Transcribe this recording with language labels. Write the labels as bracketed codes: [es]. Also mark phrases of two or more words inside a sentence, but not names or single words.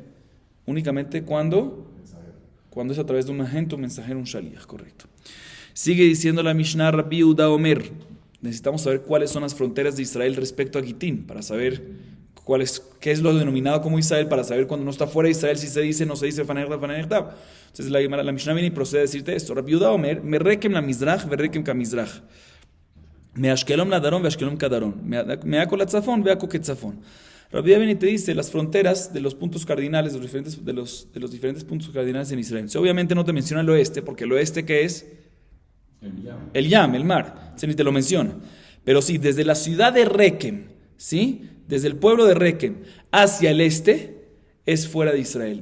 [es] Únicamente cuando es a través de un agente, un mensajero, un shaliach, correcto. Sigue diciendo la Mishnah Rabbi Yehuda Omer. Necesitamos saber cuáles son las fronteras de Israel respecto a Gitín, para saber qué es lo denominado como Israel, para saber cuando no está fuera de Israel, si se dice, no se dice [he] בפני נכתב. [es] Entonces la Mishnah viene y procede a decirte esto. Rabbi Yehuda Omer, [he] מרקם למזרח, ורקם כמזרח. מאשקלון לדרום, ואשקלון כדרום. מעכו לצפון, ועכו כצפון. [es] Rabbi Yehuda viene y te dice las fronteras de los puntos cardinales, de los diferentes puntos cardinales en Israel. Entonces, obviamente no te menciona el oeste, porque el oeste, ¿qué es? El Yam, el mar, ni te lo menciona. Pero sí, desde la ciudad de Rekem, ¿sí? Desde el pueblo de Rekem hacia el este, es fuera de Israel.